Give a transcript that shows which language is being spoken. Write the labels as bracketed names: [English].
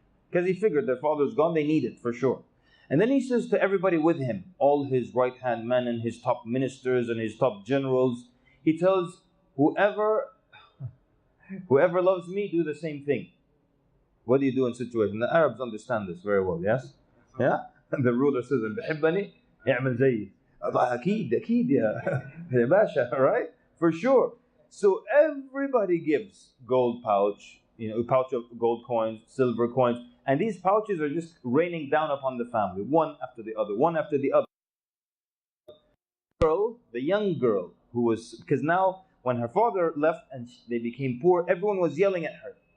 [English] Because he figured their father's gone, they need it for sure. And then he says to everybody with him, all his right-hand men and his top ministers and his top generals, he tells, whoever loves me, do the same thing. What do you do in situations? The Arabs understand this very well, yes? Yeah? And the ruler says, [Arabic] بحبني اعمل زيي. أكيد يا باشا, [English] right? For sure. So everybody gives gold pouch, a pouch of gold coins, silver coins, and these pouches are just raining down upon the family, one after the other, one after the other. The young girl, because now when her father left and they became poor, everyone was yelling at her.